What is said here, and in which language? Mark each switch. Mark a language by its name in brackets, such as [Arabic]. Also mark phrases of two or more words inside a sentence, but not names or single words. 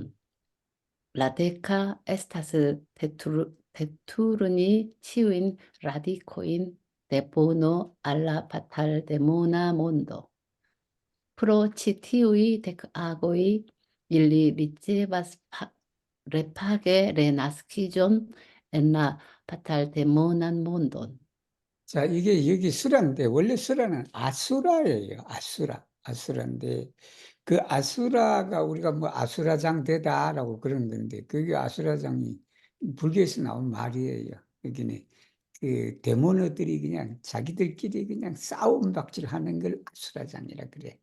[Esperanto] La deka estas deturni ĉiujn radikojn de bono al la fataldemona mondo. Pro ĉi tiuj dek agoj ili ricevas repage renaskiĝon en la fatalddemonan mondon. [Korean] 자, 이게 여기 수라인데 원래 수라는 아수라예요. 아수라인데 그 아수라가 우리가 뭐 아수라장대다라고 그런 건데 그게 아수라장이 불교에서 나온 말이에요. 여기는 그 데모너들이 그냥 자기들끼리 그냥 싸움 박질하는 걸 아수라장이라 그래.